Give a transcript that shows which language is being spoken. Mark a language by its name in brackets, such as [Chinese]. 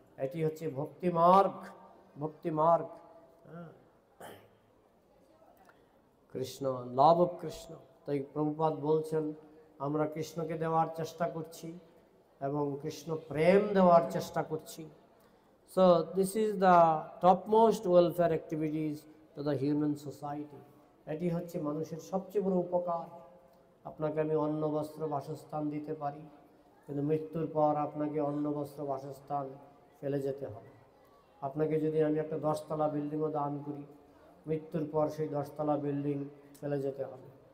[Bangla] এটি হচ্ছে ভক্তি মার্গ, ভক্তি মার্গ। Krishna, [English] Love of Krishna. [Bangla] তাই প্রভুপাদ বলছেন, আমরা কৃষ্ণকে দেওয়ার চেষ্টা করছি এবং কৃষ্ণ প্রেম দেওয়ার চেষ্টা করছি। [English] So this is the topmost welfare activities to the human society. [Bangla] এটি হচ্ছে মানুষের সবচেয়ে বড় উপকার। আপনাকে আমি অন্ন বস্ত্র বাসস্থান দিতে পারি, কিন্তু মৃত্যুর পর আপনাকে অন্ন বস্ত্র বাসস্থান ফেলে যেতে হবে। আপনাকে যদি আমি একটা 10তলা বিল্ডিংও দান করি, মৃত্যুর পর সেই 10তলা বিল্ডিং ফেলে যেতে হবে।